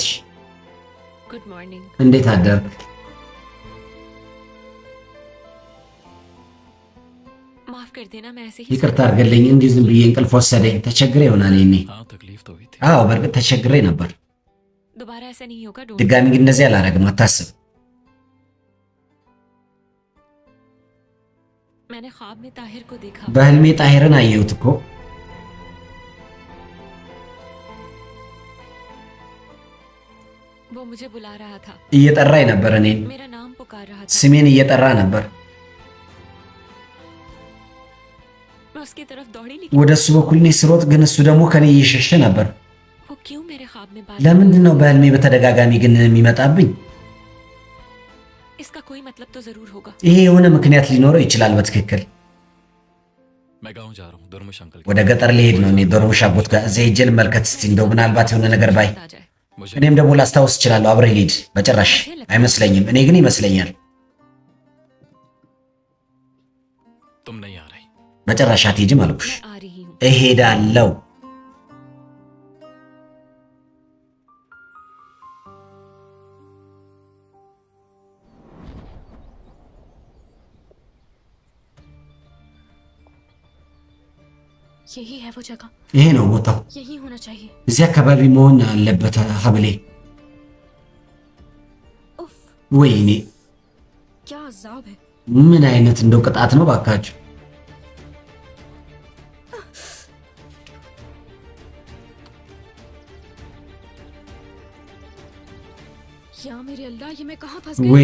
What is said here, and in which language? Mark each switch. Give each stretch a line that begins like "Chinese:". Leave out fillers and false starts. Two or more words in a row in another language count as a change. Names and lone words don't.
English: Good morning.
Amharic: እንዴት አደርክ?
Hindi: माफ कर देना, मैं ऐसे ही
Amharic: ይቅርታ አድርገልኝ፣ እንዲሁ ዝም ብዬ እንቅልፍ ወሰደኝ። ተቸግሬ ይሆናል ይኔ።
Hindi: हाँ तकलीफ तो हुई थी।
Amharic: አዎ በእርግጥ ተቸግሬ ነበር።
Hindi: दोबारा ऐसा नहीं होगा।
Amharic: ድጋሚ ግን እንደዚህ አላደርግም፣ አታስብ።
Hindi: मैंने ख्वाब में ताहिर को देखा।
Amharic: በህልሜ ጣሂርን አየሁት እኮ።
Hindi: वो मुझे बुला रहा था,
Amharic: እየጠራኝ ነበር፣ እኔን
Hindi: मेरा नाम पुकार रहा था।
Amharic: ስሜን እየጠራ ነበር።
Hindi: मैं उसकी तरफ दौड़ी,
Amharic: ወደ እሱ በኩል እኔ ስሮጥ፣ ግን እሱ ደግሞ ከኔ እየሸሸ ነበር።
Hindi: क्यों मेरे ख्वाब में बार
Amharic: ለምንድን ነው በህልሜ በተደጋጋሚ ግን የሚመጣብኝ?
Hindi: इसका कोई मतलब तो जरूर होगा।
Amharic: ይሄ የሆነ ምክንያት ሊኖረው ይችላል በትክክል።
Hindi: मैं गाँव जा रहा हूँ दुर्मुश अंकल
Amharic: ወደ ገጠር ሊሄድ ነው እኔ ዶርሙሽ አጎት ጋር። እዚያ ሄጄ ልመልከት እስቲ እንደው ምናልባት የሆነ ነገር ባይ
Hindi: आ जाए। मुझे
Amharic: እኔም ደግሞ ላስታውስ እችላለሁ። አብረህ ሂድ። በጭራሽ አይመስለኝም። እኔ ግን ይመስለኛል።
Hindi: तुम नहीं आ रही।
Amharic: በጭራሽ አትሄጂም አልኩሽ።
Hindi: मैं आ रही हूँ।
Amharic: እሄዳለሁ።
Hindi: यही है वो जगह,
Amharic: ይሄ ነው ቦታው።
Hindi: यही होना चाहिए।
Amharic: እዚህ አካባቢ መሆን አለበት ሀብሌ።
Hindi: उफ,
Amharic: ወይኔ
Hindi: क्या अजाब है।
Amharic: ምን አይነት እንደው ቅጣት ነው ባካችሁ።
Hindi: या मेरे अल्लाह, ये मैं कहाँ फंस गई?